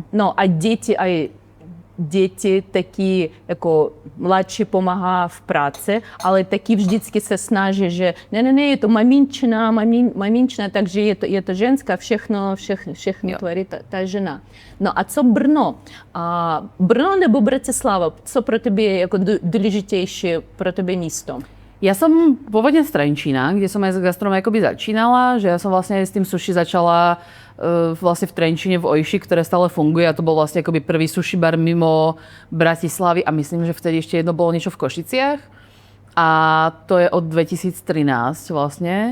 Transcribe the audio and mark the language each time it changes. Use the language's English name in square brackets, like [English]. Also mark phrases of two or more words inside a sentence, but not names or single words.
[Czech] No a děti taky jako mladší pomáhá v práci, ale taky vždycky se snaží, že ne, je to maminčina, takže je to ženská, všechno tvoří ta žena. No a co Brno? Brno nebo Bratislava? Co pro tebe je jako důležitější pro tebe místo? [Slovak] Ja som pôvodne z Trenčína, kde som aj s gastrom akoby začínala, že ja som vlastne s tým sushi začala vlastne v Trenčíne v Ojši, ktoré stále funguje a to bol vlastne akoby prvý sushi bar mimo Bratislavy a myslím, že vtedy ešte jedno bolo niečo v Košiciach a to je od 2013 vlastne.